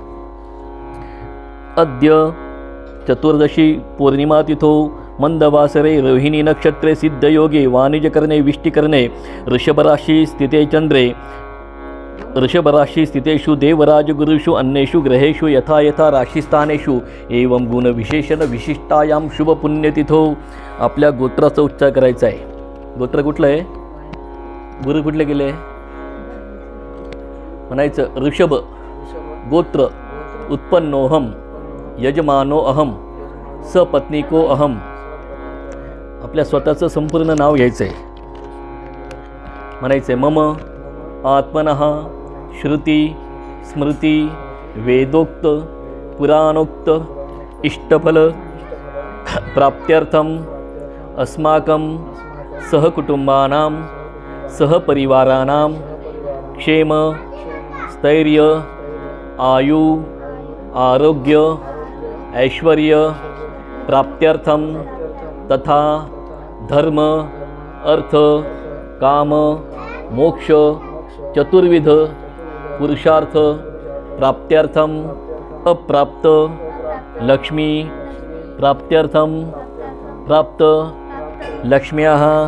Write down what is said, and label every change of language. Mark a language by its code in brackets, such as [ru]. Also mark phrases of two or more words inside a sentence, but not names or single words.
[sa] अद्य चतुर्दशी पूर्णिमातिथौ मंदवासरे रोहिणी नक्षत्रे सिद्धयोगे वाणिज्यकरणे विष्टिकरणे ऋषभराशि स्थिते चंद्रे ऋषभराशि स्थितेषु देवराजगुरुषु अन्येषु ग्रहेषु यथा यथा राशिस्थानेषु एवं गुणविशेषण विशिष्टायां शुभपुण्यतिथौ [mr] आपल्या गोत्राचा उच्चार करायचा आहे। गोत्र कुठलं आहे? गुरु कुठले गेले? [sa] म्हणायचं ऋषभ गोत्र उत्पन्नोहम यजमानो अहम सपत्नीको अहम। [mr] आपल्या स्वतःचं संपूर्ण नाव घ्यायचं आहे। [sa] म्हणायचं मम आत्मनः श्रुती स्मृती वेदोक्त पुराणोक्त इष्टफल प्राप्त्यर्थम अस्माकं सहकुटुंबानां सहपरिवाराणां क्षेम स्थैर्य आयु आरोग्य ऐश्वर्य प्राप्त्यर्थम तथा धर्म अर्थ काम मोक्ष चतुर्विध पुरुषार्थ प्राप्त्यर्थम अप्राप्त लक्ष्मी प्राप्त्यर्थम प्राप्त लक्ष्म्याः